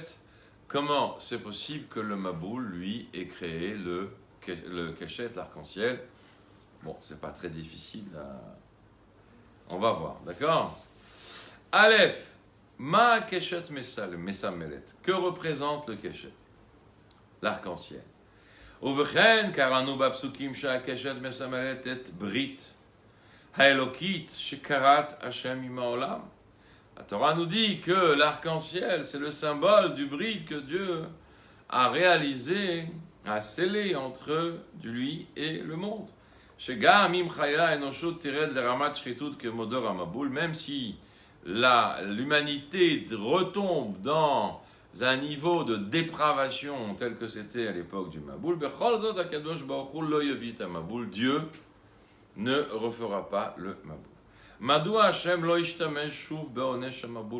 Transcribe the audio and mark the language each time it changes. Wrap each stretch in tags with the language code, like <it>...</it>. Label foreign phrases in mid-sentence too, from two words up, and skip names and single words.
<fr>Comment c'est possible que le Maboul, lui, ait créé le keshet, l'arc-en-ciel? Bon, c'est pas très difficile on va voir, d'accord?</fr> <he>אלף, מה קשת מסמלת.</he> <fr>Que représente le keshet? L'arc-en-ciel.</fr> <he>ובכן קראנו בפסוקים ש קשת מסמלת את ברית האלוקית שכרת השם עם עולם.</he> <fr>La Torah nous dit que l'arc-en-ciel, c'est le symbole du brit que Dieu a réalisé, a scellé entre lui et le monde. Même si l'humanité retombe dans un niveau de dépravation tel que c'était à l'époque du Maboul, Dieu ne refera pas le Maboul.</fr>